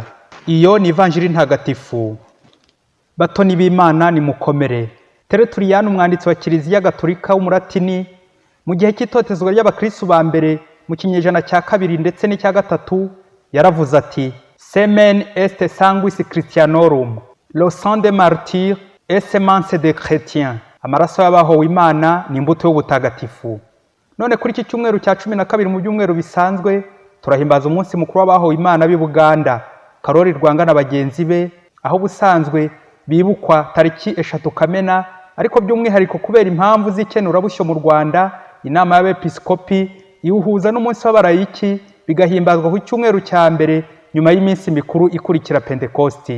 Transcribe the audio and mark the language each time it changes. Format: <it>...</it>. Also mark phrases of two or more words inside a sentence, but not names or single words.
<rw>Iyo ni Ivanjili ntagatifu. Batoni b'Imana nimukomere. Tertullian, umwanditsi wa Kiliziya Gatolika w'Umulatini, mu gihe cy'itotezwa ry'abakristo ba mbere mu kinyejana cya 2 ndetse n'icya 3, yaravuze ati,</rw> <la>Semen est sanguis Christianorum,</la> <fr>le sang des martyrs et semence des chrétiens.</fr> <rw>Amaraso y'abahowe Imana ni imbuto y'ubutagatifu. None kuri iki cyumweru cya 12 mu byumweru bisanzwe turahimbaza umunsi mukuru w'abahowe Imana b'i Buganda, Karoli Rwanga na bagenzi be, aho busanzwe bibukwa tariki 3 Kamena, ariko by'umwihariko kubera impamvu z'ikenurabushyo mu Rwanda, inama y'abepiskopi iwuhuza n'umunsi w'abarayiki, bigahimbazwa ku cyumweru cya mbere nyuma y'iminsi mikuru ikurikira Pentekosti.</rw>